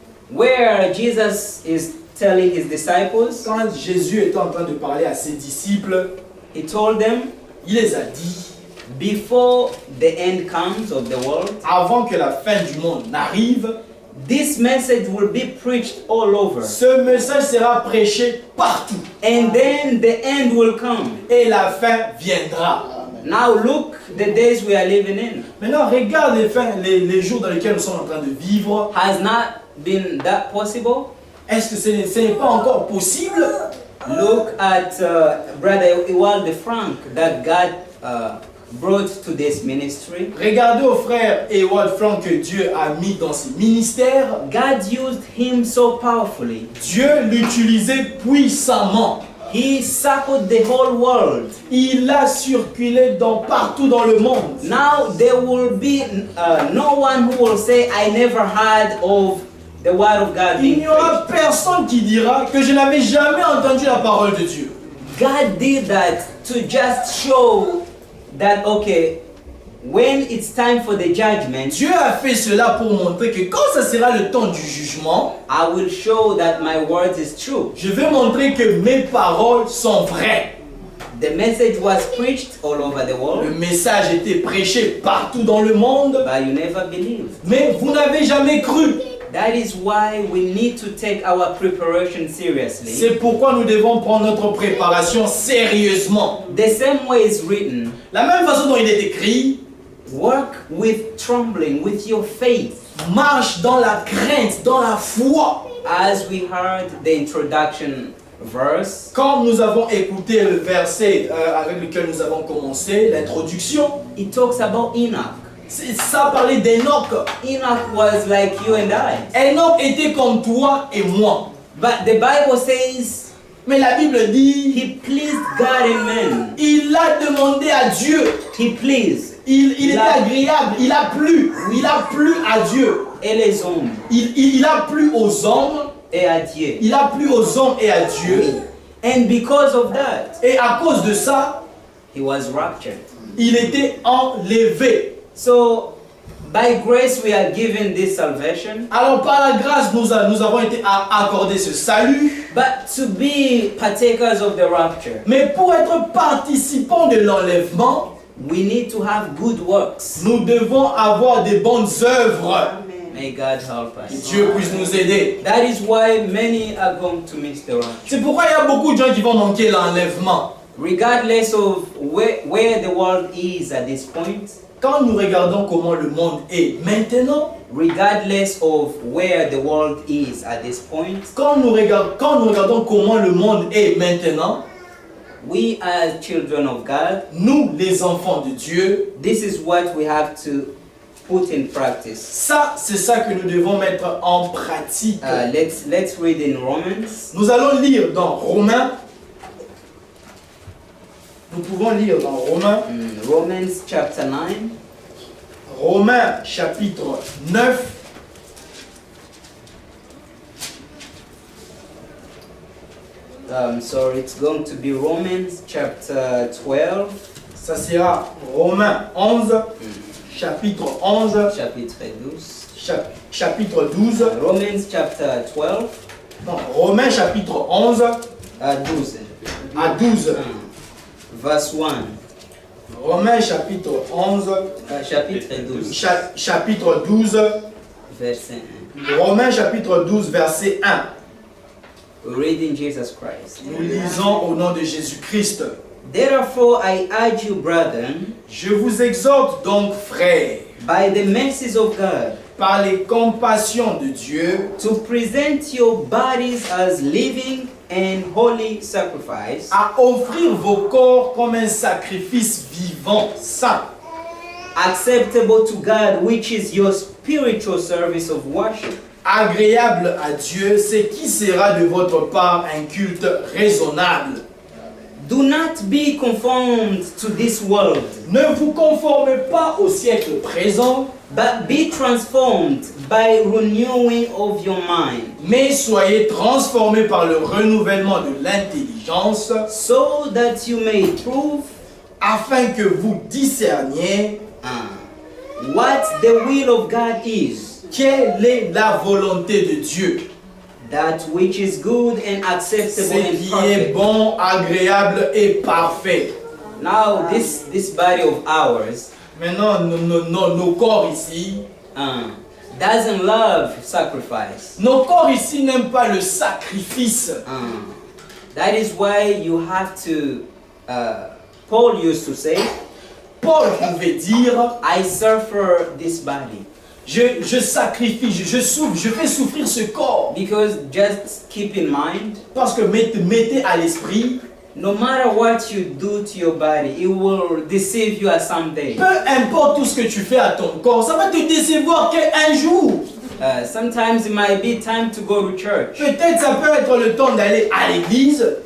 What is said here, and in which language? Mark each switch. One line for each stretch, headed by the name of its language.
English: where Jesus is telling his disciples,
French: quand Jésus était en train de parler à ses disciples,
English: he told them,
French: il les a dit,
English: before the end comes of the world,
French: avant que la fin du monde n'arrive,
English: this message will be preached all over.
French: ce message sera prêché partout
English: And then the end will come.
French: et la fin viendra.
English: Now look the days we are living in.
French: Maintenant, regarde les jours dans lesquels nous sommes en train de vivre.
English: Has not been that possible?
French: Est-ce que ce n'est pas encore possible?
English: Look at Brother Ewald Frank that God brought to this ministry.
French: Regardez au frère Ewald Frank que Dieu a mis dans ses ministères.
English: God used him so powerfully.
French: Dieu l'utilisait puissamment.
English: He circled the whole world.
French: Il a circulé partout dans le monde.
English: Now there will be no one who will say, I never heard of the word of God
French: Il
English: being
French: n'y aura
English: preached.
French: personne qui dira que je n'avais jamais entendu la parole de Dieu.
English: God did that to just show that, okay, when it's time for the judgment,
French: Dieu a fait cela pour montrer que quand ce sera le temps du jugement,
English: I will show that my word is true.
French: je vais montrer que mes paroles sont vraies.
English: The message was preached all over the
French: Le
English: world,
French: message était prêché partout dans le monde,
English: but you never believed.
French: mais vous n'avez jamais cru.
English: That is why we need to take our preparation seriously.
French: C'est pourquoi nous devons prendre notre préparation sérieusement.
English: The same way it's written,
French: La même façon dont il est écrit,
English: work with trembling, with your faith.
French: marche dans la crainte, dans la foi.
English: As we heard the introduction verse,
French: Quand nous avons écouté le verset avec lequel nous avons commencé, l'introduction,
English: it talks about Enoch.
French: ça parlait d'Enoch.
English: Enoch was like you and I.
French: Enoch était comme toi et moi.
English: But the Bible says
French: Mais la Bible dit,
English: he pleased God and man.
French: il a demandé à Dieu.
English: He pleased.
French: Il était agréable, il a plu à Dieu. Et les hommes. Il a plu aux hommes, Et à Dieu. il a plu aux hommes et à Dieu.
English: And because of that,
French: Et à cause de ça,
English: he was raptured.
French: il était enlevé.
English: So, by grace we are given this salvation.
French: Alors par la grâce, nous avons été accordés ce salut.
English: But to be partakers of the rapture,
French: Mais pour être participants de l'enlèvement,
English: we need to have good works.
French: Nous devons avoir des bonnes œuvres.
English: May God help
French: Que
English: us.
French: Dieu puisse nous aider.
English: That is why many are going to miss the rapture.
French: C'est pourquoi il y a beaucoup de gens qui vont manquer l'enlèvement.
English: Regardless of where the world is at this point,
French: Quand nous regardons comment le monde est maintenant,
English: regardless of where the world is at this point,
French: quand nous regardons comment le monde est maintenant,
English: we as children of God,
French: nous les enfants de Dieu,
English: this is what we have to put in practice.
French: ça c'est ça que nous devons mettre en pratique.
English: Let's read in Romans.
French: Nous allons lire dans Romains. Nous pouvons lire dans Romains.
English: Romans chapter 9.
French: Romains chapitre 9.
English: Sorry, it's going to be Romans chapter 12.
French: Ça sera Romains 11. Chapitre 11. Chapitre 12. Chapitre 12.
English: Romans chapter 12.
French: Non, Romains chapitre 11
English: 12.
French: à 12.
English: Verse 1.
French: Romains chapitre 11. Chapitre 12. Chapitre 12. Verset 1. Romains chapitre 12 verset 1.
English: We read in Jesus Christ.
French: Nous lisons au nom de Jésus-Christ.
English: Therefore I urge you, brethren,
French: Je vous exhorte donc, frères,
English: by the mercies of God,
French: par les compassions de Dieu,
English: to present your bodies as living and holy sacrifice,
French: à offrir vos corps comme un sacrifice vivant, saint,
English: acceptable to God, which is your spiritual service of worship.
French: agréable à Dieu, c'est qui sera de votre part un culte raisonnable.
English: Do not be conformed to this world,
French: Ne vous conformez pas au siècle présent,
English: but be transformed by renewing of your mind,
French: mais soyez transformés par le renouvellement de l'intelligence,
English: so that you may prove
French: afin que vous discerniez
English: what the will of God is,
French: quelle est la volonté de Dieu,
English: that which is good and acceptable
French: ce
English: and
French: qui est
English: perfect.
French: bon, agréable et parfait.
English: Now this body of ours
French: Maintenant, nos corps ici,
English: doesn't love sacrifice.
French: nos corps ici n'aiment pas le sacrifice.
English: That is why you have to, Paul used to say,
French: Paul pouvait dire,
English: I suffer this body.
French: je sacrifie, je souffre, je fais souffrir ce corps.
English: Because just keep in mind,
French: Parce que mettez à l'esprit,
English: no matter what you do to your body, it will deceive you at some day.
French: peu importe tout ce que tu fais à ton corps, ça va te décevoir un jour.
English: Sometimes it might be time to go to church.
French: Peut-être ça peut être le temps d'aller à l'église.